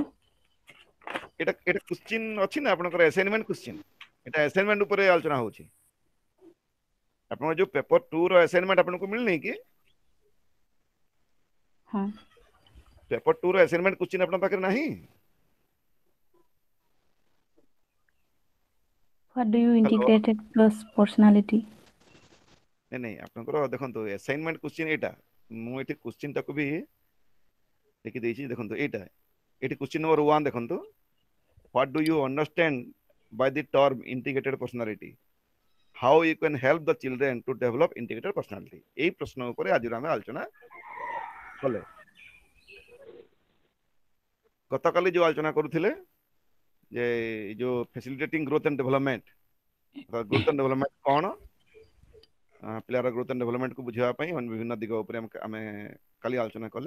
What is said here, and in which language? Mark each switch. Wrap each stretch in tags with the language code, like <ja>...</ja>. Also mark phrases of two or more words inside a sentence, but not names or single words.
<or>ଏଇଟା କୋଶ୍ଚିନ୍ ଅଛି ନା ଆପଣଙ୍କର</or> <en>assignment question?</en> <or>ଏଟା ଆସାଇନମେଣ୍ଟ ଉପରେ ଆଲୋଚନା ହଉଛି। ଆପଣଙ୍କ ଯୋଉ ପେପର 2 ର ଆସାଇନମେଣ୍ଟ ଆପଣଙ୍କୁ ମିଳିନି କି? ହଁ। ପେପର 2 ର</or> <en>assignment question</en> <or>ଆପଣଙ୍କ ପାଖରେ ନାହିଁ?</or> <en>What do you ହ୍ୟାଲୋ। integrated plus personality?</en> <or>ନାଇଁ ନାଇଁ, ଆପଣଙ୍କର ଦେଖନ୍ତୁ</or> <en>assignment question</en> <or>ଏଇଟା। ମୁଁ ଏଠି କୋଶ୍ଚିନ୍ ଟାକୁ ବି ଲେଖି ଦେଇଛି, ଦେଖନ୍ତୁ ଏଇଟା। ଏଠି</or> <en>question number</en> <or>1 ଦେଖନ୍ତୁ।</or> <en>What do you understand by the term integrated personality? How you can help the children to develop integrated personality?</en> <or>এই ପ୍ରଶ୍ନ ଉପରେ ଆଜି ଆମେ ଆଲୋଚନା କଲେ। ଗତକାଲି ଯୋଉ ଆଲୋଚନା କରୁଥିଲେ ଯେ ଯୋଉ</or> <en>facilitating growth and development, growth and development</en> <or>କଣ, ପିଲାର</or> <en>growth and developmentକୁ</en> <or>ବୁଝିବା ପାଇଁ ବିଭିନ୍ନ ଦିଗ ଉପରେ ଆମେ କାଲି ଆଲୋଚନା କଲେ।</or>